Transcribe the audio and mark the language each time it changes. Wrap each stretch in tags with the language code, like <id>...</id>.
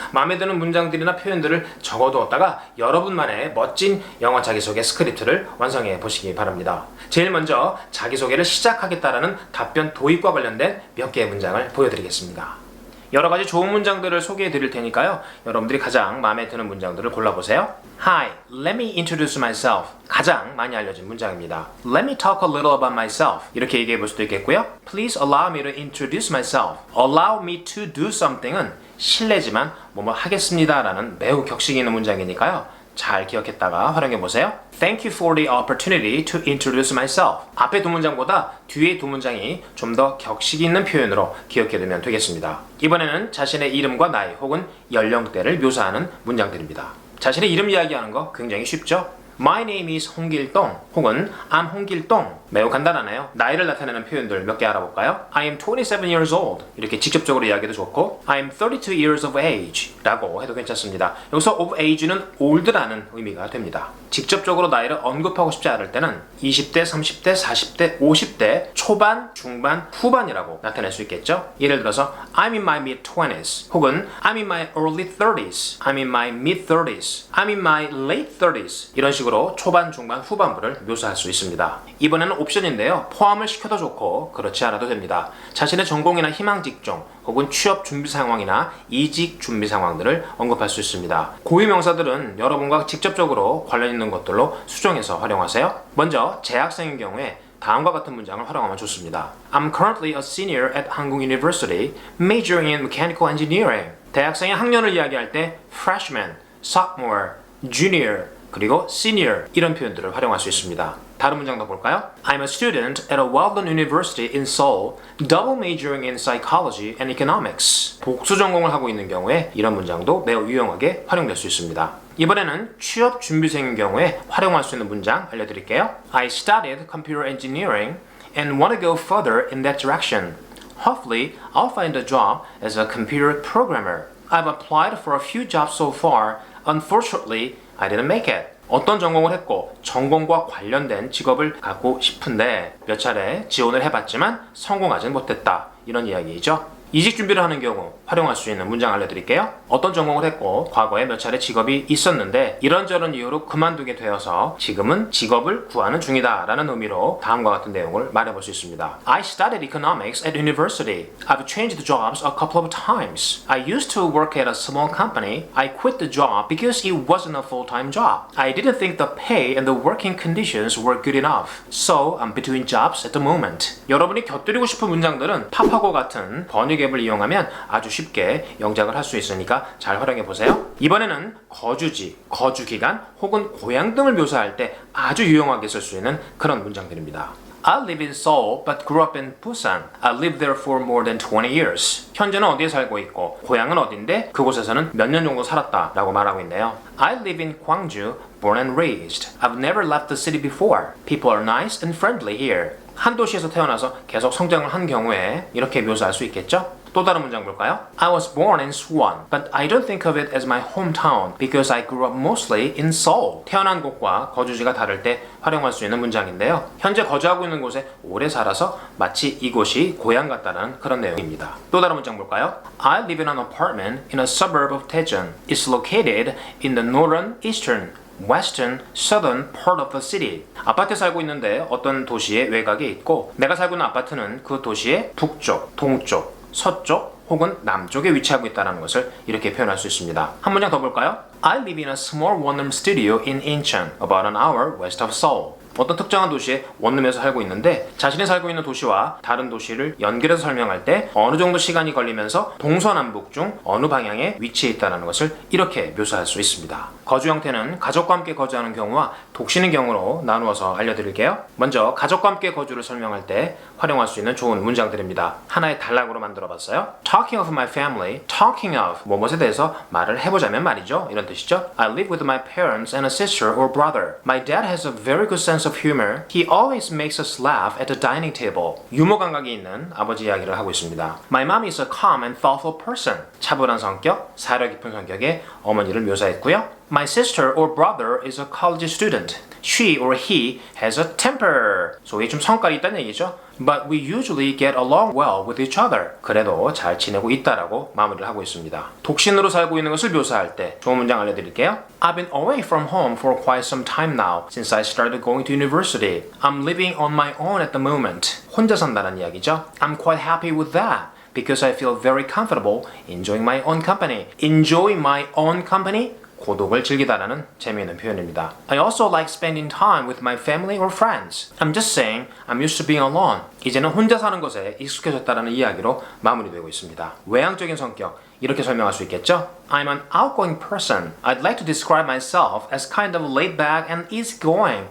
<ko>마음에 드는 문장들이나 표현들을 적어두었다가 여러분만의 멋진 영어 자기소개 스크립트를 완성해 보시기 바랍니다. 제일 먼저 자기소개를 시작하겠다라는 답변 도입과 관련된 몇 개의 문장을 보여드리겠습니다. 여러 가지 좋은 문장들을 소개해 드릴 테니까요. 여러분들이 가장 마음에 드는 문장들을 골라보세요.</ko> <en>Hi, let me introduce myself.</en> <ko>가장 많이 알려진 문장입니다.</ko> <en>Let me talk a little about myself.</en> <ko>이렇게 얘기해 볼 수도 있겠고요.</ko> <en>Please allow me to introduce myself. Allow me to do something</en> <ko>은 실례지만 뭐뭐 하겠습니다 라는 매우 격식 있는 문장이니까요. 잘 기억했다가 활용해 보세요.</ko> <en>Thank you for the opportunity to introduce myself.</en> <ko>앞에 두 문장보다 뒤에 두 문장이 좀 더 격식 있는 표현으로 기억해 두면 되겠습니다. 이번에는 자신의 이름과 나이 혹은 연령대를 묘사하는 문장들입니다. 자신의 이름 이야기하는 거 굉장히 쉽죠?</ko> <en>My name is 홍길동</en> <ko>혹은</ko> <en>I'm 홍길동.</en> <ko>매우 간단하네요. 나이를 나타내는 표현들 몇 개 알아볼까요?</ko> <en>I am 27 years old.</en> <ko>이렇게 직접적으로 이야기해도 좋고</ko> <en>I am 32 years of age</en> <ko>라고 해도 괜찮습니다. 여기서</ko> <en>of age</en> <ko>는 old라는 의미가 됩니다. 직접적으로 나이를 언급하고 싶지 않을 때는 20대, 30대, 40대, 50대, 초반, 중반, 후반이라고 나타낼 수 있겠죠? 예를 들어서</ko> <en>I'm in my mid-20s</en> <ko>혹은</ko> <en>I'm in my early 30s, I'm in my mid-30s, I'm in my late 30s</en> <ko>이런 식으로 초반, 중반, 후반부를 묘사할 수 있습니다. 이번에는 옵션인데요. 포함을 시켜도 좋고 그렇지 않아도 됩니다. 자신의 전공이나 희망 직종 혹은 취업 준비 상황이나 이직 준비 상황들을 언급할 수 있습니다. 고유 명사들은 여러분과 직접적으로 관련 있는 것들로 수정해서 활용하세요. 먼저 재학생인 경우에 다음과 같은 문장을 활용하면 좋습니다.</ko> <en>I'm currently a senior at Hanguk University, majoring in mechanical engineering.</en> <ko>대학생의 학년을 이야기할 때 freshman, sophomore, junior, 그리고 senior 이런 표현들을 활용할 수 있습니다. 다른 문장도 볼까요?</ko> <en>I'm a student at a well-known university in Seoul, double majoring in psychology and economics.</en> <ko>복수 전공을 하고 있는 경우에 이런 문장도 매우 유용하게 활용될 수 있습니다. 이번에는 취업 준비생인 경우에 활용할 수 있는 문장 알려드릴게요.</ko> <en>I studied computer engineering and want to go further in that direction. Hopefully, I'll find a job as a computer programmer. I've applied for a few jobs so far. Unfortunately, I didn't make it.</en> <ko>어떤 전공을 했고 전공과 관련된 직업을 갖고 싶은데 몇 차례 지원을 해봤지만 성공하진 못했다. 이런 이야기이죠. 이직 준비를 하는 경우 활용할 수 있는 문장 알려드릴게요. 어떤 전공을 했고 과거에 몇 차례 직업이 있었는데 이런저런 이유로 그만두게 되어서 지금은 직업을 구하는 중이다 라는 의미로 다음과 같은 내용을 말해볼 수 있습니다.</ko> <en>I studied economics at university. I've changed jobs a couple of times. I used to work at a small company. I quit the job because it wasn't a full-time job. I didn't think the pay and the working conditions were good enough. So I'm between jobs at the moment.</en> <ko>여러분이 곁들이고 싶은 문장들은 팝하고 같은 번역 앱을 이용하면 아주 쉽게 영작을 할 수 있으니까 잘 활용해 보세요. 이번에는 거주지, 거주기간 혹은 고향 등을 묘사할 때 아주 유용하게 쓸 수 있는 그런 문장들입니다.</ko> <en>I live in Seoul but grew up in Busan. I lived there for more than 20 years.</en> <ko>현재는 어디에 살고 있고 고향은 어딘데 그곳에서는 몇 년 정도 살았다 라고 말하고 있네요.</ko> <en>I live in Gwangju, born and raised. I've never left the city before. People are nice and friendly here.</en> <ko>한 도시에서 태어나서 계속 성장을 한 경우에 이렇게 묘사할 수 있겠죠? 또 다른 문장 볼까요?</ko> <en>I was born in Suwon, but I don't think of it as my hometown because I grew up mostly in Seoul.</en> <ko>태어난 곳과 거주지가 다를 때 활용할 수 있는 문장인데요. 현재 거주하고 있는 곳에 오래 살아서 마치 이곳이 고향 같다는 그런 내용입니다. 또 다른 문장 볼까요?</ko> <en>I live in an apartment in a suburb of Daejeon. It's located in the northern, eastern, western, southern part of the city.</en> <ko>아파트에 살고 있는데 어떤 도시의 외곽에 있고 내가 살고 있는 아파트는 그 도시의 북쪽, 동쪽, 서쪽 혹은 남쪽에 위치하고 있다는 것을 이렇게 표현할 수 있습니다. 한 문장 더 볼까요?</ko> <en>I live in a small one-room studio in Incheon, about an hour west of Seoul.</en> <ko>어떤 특정한 도시에 원룸에서 살고 있는데 자신이 살고 있는 도시와 다른 도시를 연결해서 설명할 때 어느 정도 시간이 걸리면서 동서남북 중 어느 방향에 위치해 있다는 것을 이렇게 묘사할 수 있습니다. 거주 형태는 가족과 함께 거주하는 경우와 독신인 경우로 나누어서 알려드릴게요. 먼저 가족과 함께 거주를 설명할 때 활용할 수 있는 좋은 문장들입니다. 하나의 단락으로 만들어봤어요.</ko> <en>Talking of my family, talking of</en> <ko>무엇에 대해서 말을 해보자면 말이죠. 이런 뜻이죠.</ko> <en>I live with my parents and a sister or brother. My dad has a very good sense of humor. He always makes us laugh at the dining table.</en> <ko>유머 감각이 있는 아버지 이야기를 하고 있습니다.</ko> <en>My mom is a calm and thoughtful person.</en> <ko>차분한 성격, 사려 깊은 성격의 어머니를 묘사했고요.</ko> <en>My sister or brother is a college student. She or he has a temper.</en> <ko>소위 좀 성깔이 있다는 얘기죠.</ko> <en>But we usually get along well with each other.</en> <ko>그래도 잘 지내고 있다라고 마무리를 하고 있습니다. 독신으로 살고 있는 것을 묘사할 때 좋은 문장 알려드릴게요.</ko> <en>I've been away from home for quite some time now since I started going to university. I'm living on my own at the moment.</en> <ko>혼자 산다는 이야기죠.</ko> <en>I'm quite happy with that. Because I feel very comfortable enjoying my own company. Enjoy my own company?</en> <ko>고독을 즐기다라는 재미있는 표현입니다.</ko> <en>I also like spending time with my family or friends. I'm just saying I'm used to being alone.</en> <ko>이제는 혼자 사는 것에 익숙해졌다라는 이야기로 마무리되고 있습니다. 외향적인 성격 이렇게 설명할 수 있겠죠?</ko> <en>I'm an outgoing person. I'd like to describe myself as kind of laid back and easygoing.</en>